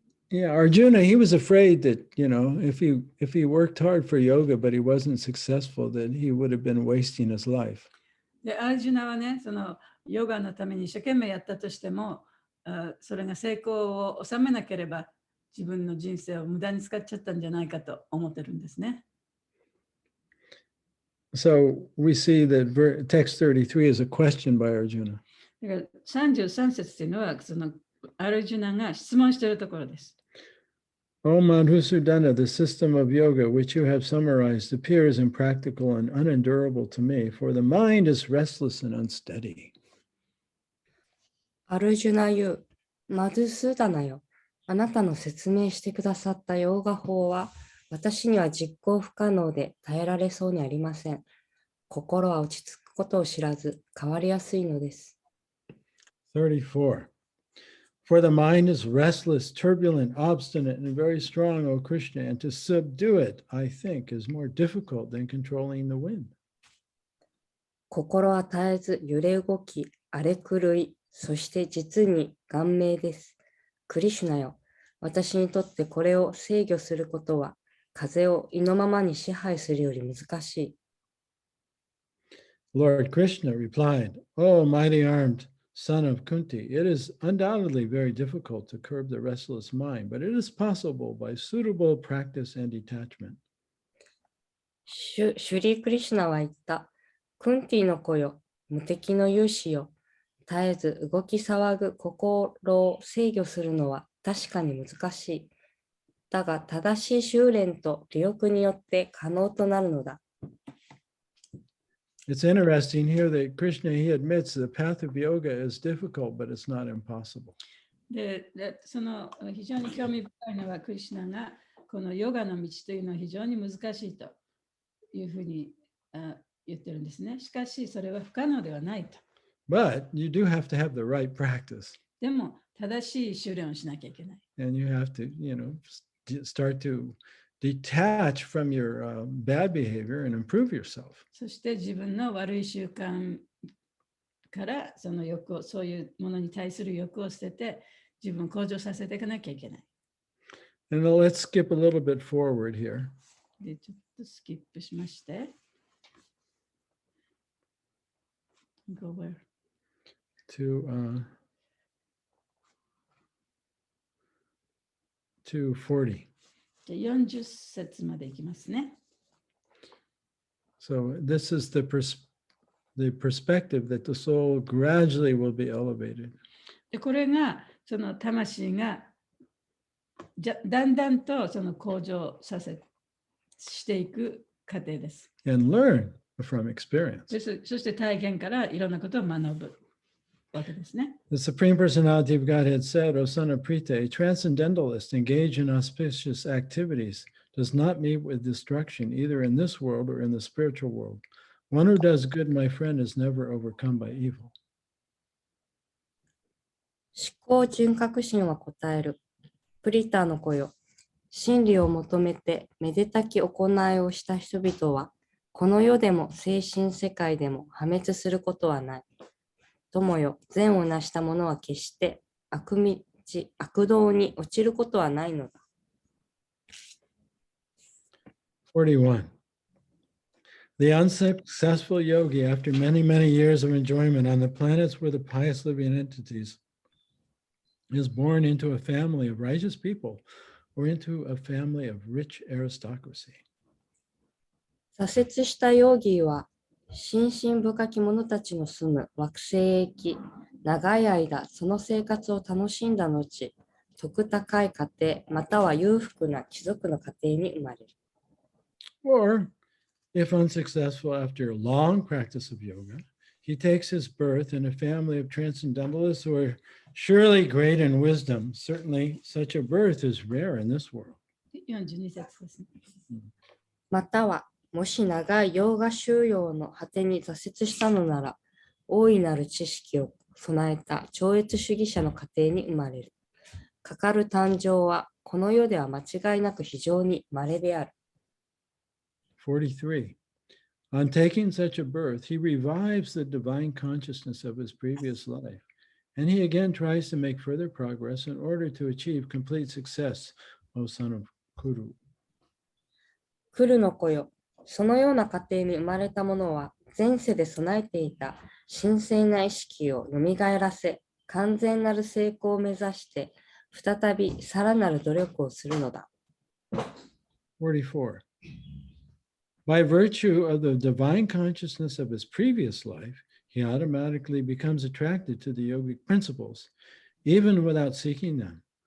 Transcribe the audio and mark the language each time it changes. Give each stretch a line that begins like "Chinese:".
English: Yeah, Arjuna, he was afraid that, if he worked hard for yoga, but he wasn't successful, that he would have been wasting his life.
Japanese: で、アージュナはね、ヨガのために一生懸命やったとしても、それが成功を収めなければ、自分の人生を無駄に使っちゃったんじゃないかと思ってるんですね。
English: So we see that text 33 is a question by Arjuna.
Japanese: だから33節というのは、アルジュナが質問しているところです。
English: O Madhusudana, the system of yoga which you have summarized appears impractical and unendurable to me, for the mind is restless and unsteady.
Japanese: アルジュナ言う、マドゥスーダナよ。あなたの説明してくださったヨーガ法は、私には実行不可能で耐えられそうにありません。心は落ち着くことを知らず、変わりやすいのです。
English: 34. For the mind is restless, turbulent, obstinate, and very strong, O Krishna, and to subdue it, I think, is more difficult than controlling the wind.
Japanese: 心は絶えず揺れ動き、荒れ狂い、そして実に顔面です。クリシュナよ、私にとってこれを制御することは、風を意のままに支配するより難しい。
English: Lord Krishna replied, O mighty armed son of Kunti, it is undoubtedly very difficult to curb the restless mind, but it is possible by suitable practice and detachment.
Japanese: シュリー・クリシュナは言った。クンティの子よ、無敵の勇士よ。絶えず動き騒ぐ心を制御するのは確かに難しい。だが正しい修練と利欲によって可能となるのだ。
English: It's interesting here that Krishna, he admits the path of yoga is difficult, but it's not impossible.
Japanese: で、非常に興味深いのは、クリシュナがこのヨガの道というのは非常に難しいというふうに言ってるんですね。しかし、それは不可能ではないと。
English: But you do have to have the right practice.
Japanese: でも、正しい修練をしなきゃいけない。
English: And you have to, start to detach from your bad behavior and improve yourself.
Japanese: そして自分の悪い習慣からその欲を、そういうものに対する欲を捨てて自分を向上させていかなきゃいけない。
English: And let's skip a little bit forward here.
Japanese: で、ちょっとスキップしまして。
English: Go where? To 40.
Japanese: 40節までいきますね。
English: So this is the perspective that the soul gradually will be elevated.
Japanese: で、これがその魂がだんだんとその向上していく過程です。
English: And learn from experience.
Japanese: そして体験からいろんなことを学ぶわけですね。
English: The Supreme Personality of Godhead said, O son of Prita, a transcendentalist engaged in auspicious activities does not meet with destruction either in this world or in the spiritual world. One who does good, my friend, is never overcome by evil.
Japanese: 思考人格心は答える。プリタの子よ。真理を求めてめでたき行いをした人々は、この世でも精神世界でも破滅することはない。友よ、善を成した者は決して悪道に落ちることはないのだ。
English: 41. The unsuccessful yogi, after many, many years of enjoyment on the planets where the pious living entities, is born into a family of righteous people or into a family of rich aristocracy.
Japanese: 挫折したヨーギーは、心身深き者たちの住む惑星へ行き、長い間その生活を楽しんだ後、徳高い家庭または裕福な貴族の家庭に生まれる。
English: Or, if unsuccessful after a long practice of yoga, he takes his birth in a family of transcendentalists who are surely great in wisdom. Certainly, such a birth is rare in this world.
Japanese: 42節ですね。または、もし長いヨーガ修養の果てに挫折したのなら、大いなる知識を備えた超越主義者の家庭に生まれる。かかる誕生は、この世では間違いなく非常に稀である。
English: 43. On taking such a birth, he revives the divine consciousness of his previous life, and he again tries to make further progress in order to achieve complete success, O son of Kuru.
Japanese: 来るの子よ。そのような家庭に生まれた者は、前世で備えていた神聖な意識をよみがえらせ、完全なる成功を目指して、再びさらなる努力をするのだ。
English: 44. By virtue of the divine consciousness of his previous life, he automatically becomes attracted to the yogic principles, even without seeking them.